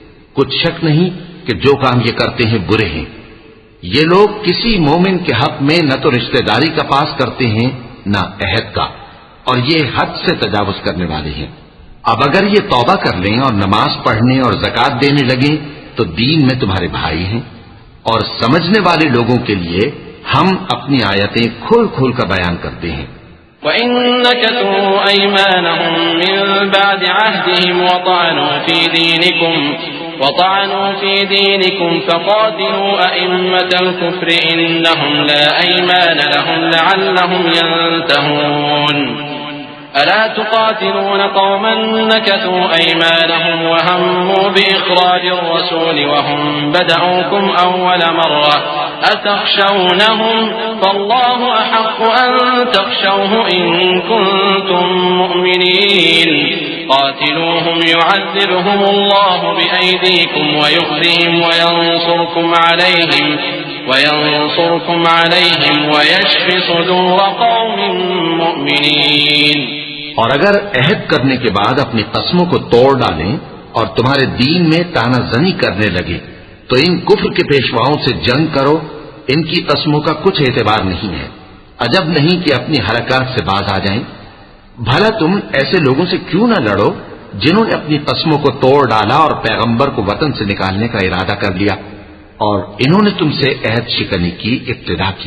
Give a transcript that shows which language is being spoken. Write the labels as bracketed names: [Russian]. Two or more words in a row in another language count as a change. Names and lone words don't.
[Hindi] कुछ शक नहीं कि जो काम ये करते हैं बुरे हैं, ये लोग किसी मोमिन के हक में न तो रिश्तेदारी का पास करते हैं न अहद का, और ये हद से तजावुज करने वाले हैं। अब अगर ये तौबा कर लें और नमाज पढ़ने और ज़कात देने लगे तो दीन में तुम्हारे भाई हैं। और समझने वाले लोगों के लिए हम अपनी आयतें खोल खोल कर बयान करते हैं। [Arabic] وإن نكثوا أيمانهم من بعد عهدهم وطعنوا في دينكم فقاتلوا أئمة الكفر إنهم لا أيمان لهم لعلهم ينتهون ألا تقاتلون قوما نكثوا أيمانهم وهموا بإخراج الرسول وهم بدءوكم أول مرة أتخشونهم فالله أحق أن تخشوه إن كنتم مؤمنين قاتلوهم يعذبهم الله بأيديكم ويخزهم وينصركم عليهم ويشف صدور قوم مؤمنين. [Hindi] और अगर अहद करने के बाद अपनी कस्मों को तोड़ डालें और तुम्हारे दीन में तानाजनी करने लगे तो इन कुफ्र के पेशवाओं से जंग करो। इनकी कस्मों का कुछ एतबार नहीं है। अजब नहीं कि अपनी हरकत से बाज आ जाएं। भला तुम ऐसे लोगों से क्यों न लड़ो जिन्होंने अपनी कस्मों को तोड़ डाला और पैगंबर को वतन से निकालने का इरादा कर लिया, और इन्होंने तुमसे अहद शिकनी की इब्तिदा की।